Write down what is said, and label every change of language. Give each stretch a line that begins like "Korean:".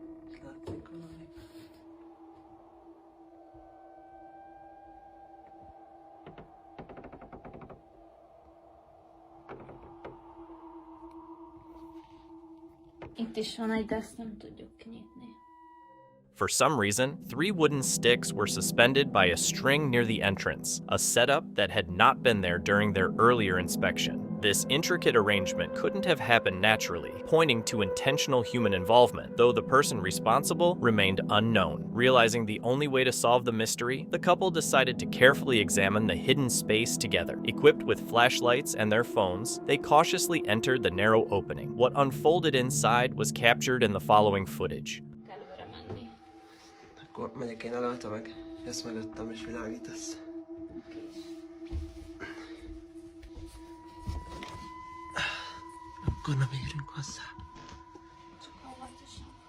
Hungarian: És látszik valami. Itt is van egy, de ezt nem tudjuk kinyitni.
English: For some reason, 3 wooden sticks were suspended by a string near the entrance, a setup that had not been there during their earlier inspection. This intricate arrangement couldn't have happened naturally, pointing to intentional human involvement, though the person responsible remained unknown. Realizing the only way to solve the mystery, the couple decided to carefully examine the hidden space together. Equipped with flashlights and their phones, they cautiously entered the narrow opening. What unfolded inside was captured in the following footage.
Hungarian: Akkor megyek én előtte meg, ezt mögöttem és világítasz. Akkor nem érünk hozzá. Csak óvatosan.